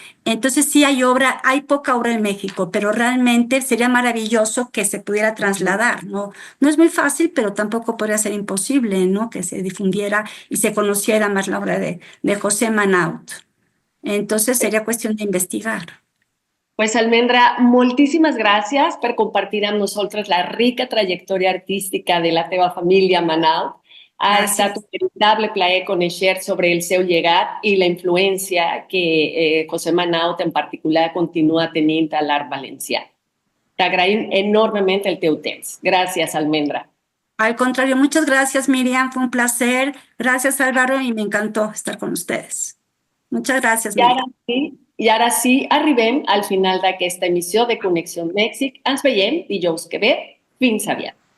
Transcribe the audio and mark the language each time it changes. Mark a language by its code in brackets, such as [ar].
[es] Entonces sí hay poca obra en México, pero realmente sería maravilloso que se pudiera trasladar, ¿no? No es muy fácil, pero tampoco podría ser imposible, ¿no? Que se difundiera y se conociera más la obra de José Manaut. Entonces sería cuestión de investigar. [ca] Pues Almendra, moltíssimes gràcies per compartir amb nosaltres la rica trajectòria artística de la teva família Manaut. Ha estat un veritable plaer conèixer sobre el seu llegat i la influència que José Manaut en particular continua tenint a l'art valencià. T'agraïm enormement el teu temps. Gràcies, Almendra. [es] Al contrario, muchas gracias, Miriam. Fue un placer. Gracias, Álvaro, y me encantó estar con ustedes. Muchas gracias, Miriam. [ca] I ara sí, arribem al final d'aquesta emissió de Connexió Mèxic. Ens veiem dijous que ve. Fins aviat.